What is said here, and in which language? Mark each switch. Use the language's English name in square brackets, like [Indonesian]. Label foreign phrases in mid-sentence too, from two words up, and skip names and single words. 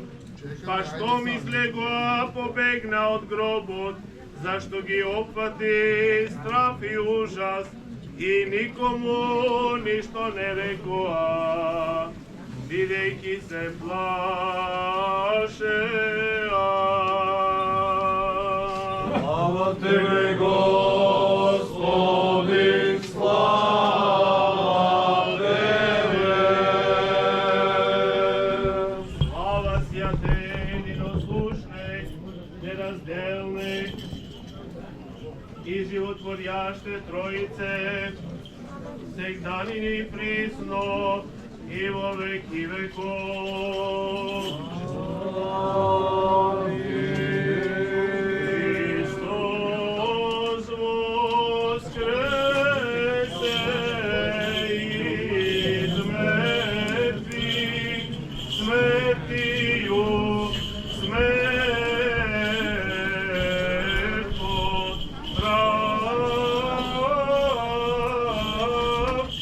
[Macedonian] Па штом излегоа, побегна од гробот, зашто ги опфати страф и ужас, и никому ништо не рекоа, бидејќи се плашеа. [Church Slavic] Слава Тебе, Господи, слава Тебе. Слава Святе, единослушне, неразделне и животворяще Троице, сегдани и присно и во веки веков. Христос воскресе из мертвих, смертью смерть поправ.